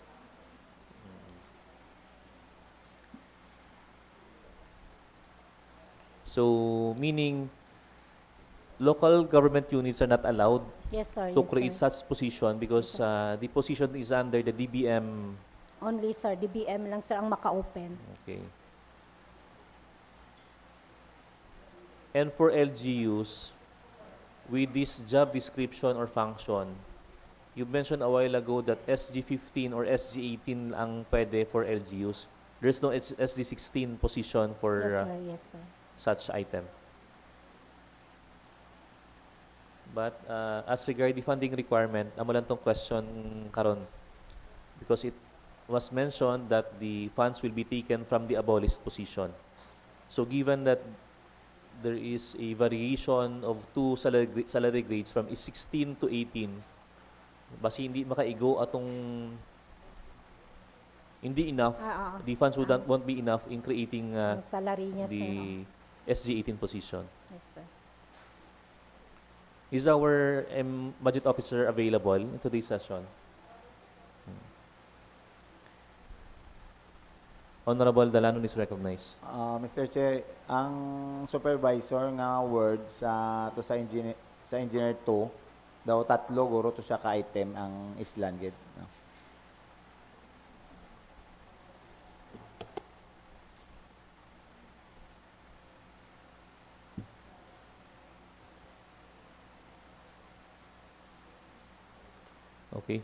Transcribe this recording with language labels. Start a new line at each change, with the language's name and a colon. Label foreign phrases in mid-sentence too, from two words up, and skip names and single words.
English: So, meaning local government units are not allowed Yes sir. to Yes, create sir. such position because the position is under the DBM. Only sir,
Hiligaynon: DBM lang sir ang maka-open.
English: Okay. And for LGUs, with this job description or function, you mentioned a while ago that SG15 or SG18
Hiligaynon: ang pwede
English: for LGUs. There's no SG16 position for Yes sir. Yes sir. such item. But as regard the funding requirement,
Hiligaynon: amo lang tong question karon
English: because it was mentioned that the funds will be taken from the abolished position. So given that there is a variation of two salary grades from 16 to 18,
Hiligaynon: basi hindi makaigo atong hindi
English: enough, the funds won't be enough in creating
Hiligaynon: Ang salary niya sir.
English: the SG18 position. Yes sir. Is our budget officer available in today's session? Honorable Dalanon is recognized. Mr. Chair,
Hiligaynon: ang supervisor nga word to sa engineer 2 daw tatlo guro to siya ka item ang islan gid.
English: No? Okay.